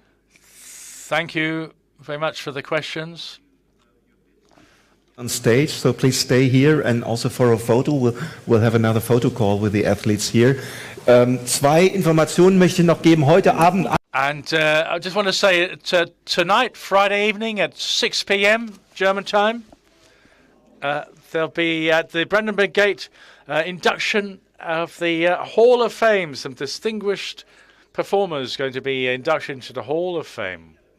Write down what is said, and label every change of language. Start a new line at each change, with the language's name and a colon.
English: Thank you very much for the questions. On stage, so please stay here, and also for a photo, we'll have another photo call with the athletes here.
German: Zwei Informationen möchte ich noch geben. Heute Abend.
English: And I just want to say tonight, Friday evening at 6 p.m. German time, there'll be at the Brandenburg Gate induction of the Hall of Fame. Some distinguished performers going to be inducted into the Hall of Fame.